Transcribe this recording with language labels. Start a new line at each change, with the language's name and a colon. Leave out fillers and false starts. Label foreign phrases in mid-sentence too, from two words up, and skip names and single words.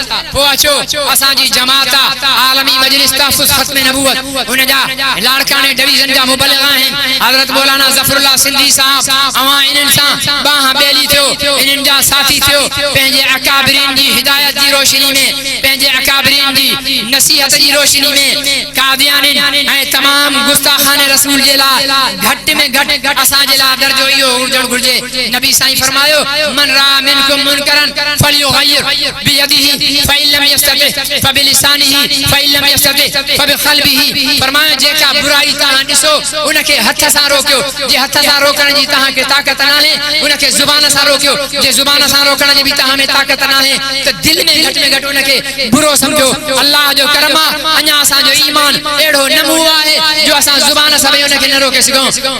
Sindhi: पोइ अचो असांजी जमात आलमी मजलिस तहफ़्फ़ुज़ ख़त्म नबूवत उनजा लाड़काने डिवीज़न जा मुबल्लिग़ आहिनि हज़रत मौलाना ज़फ़रुल्लाह सिंधी साहब अवां इन्हनि सां बाह बेली थियो इन्हनि जा साथी थियो पंहिंजे अकाबरीन जी हिदायत जी रोशनी में पंहिंजे अकाबरीन जी नसीहत जी रोशनी में कादियानी ऐं तमाम गुस्ताखान रसूल जे लाइ घटि में घटि असांजे लाइ दर्जो इहो हुजणु घुर्जे। नबी साईं फरमायो
Arabic: من رأى منكم منكرا فليغيره بيده فإن لم يستطع فبلسانه فإن لم يستطع فبقلبه.
Sindhi: फरमायो जेका बुराई तव्हां ॾिसो उनखे हथ सां रोकियो जे हथ सां रोकण जी तव्हांखे ताक़त नाहे उनखे ज़ुबान सां रोकियो जे ज़ुबान सां रोकण जी बि तव्हां में ताक़त नाहे त दिलि में घटि उनखे बुरो सम्झो। अल्लाह जो करम आहे अञा असांजो ईमान अहिड़ो नमू आहे जो असां ज़ुबान सां बि उनखे न रोके सघूं।